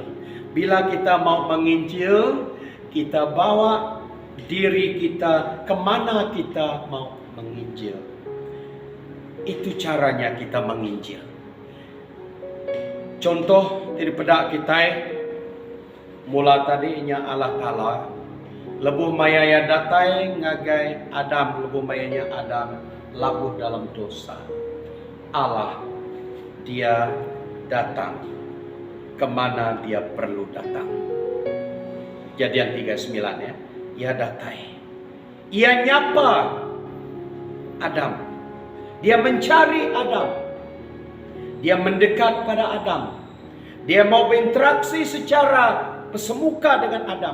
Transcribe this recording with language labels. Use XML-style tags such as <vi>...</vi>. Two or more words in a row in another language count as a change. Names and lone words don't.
<id>Bila kita mau menginjil, kita bawa diri kita kemana kita mau menginjil. Itu caranya kita menginjil. Contoh daripada kita mula tadinya</id> <iba>Allah Ta'ala lebuh mayanya datai ngagai Adam, lebuh mayanya Adam labuh dalam dosa.</iba> <id>Allah dia datang kemana dia perlu datang. Kejadian 39 ya.</id> <iba>Ia datai, ia nyapa Adam,</iba> <id>dia mencari Adam, dia mendekat pada Adam, dia mau berinteraksi secara bersemuka dengan Adam.</id>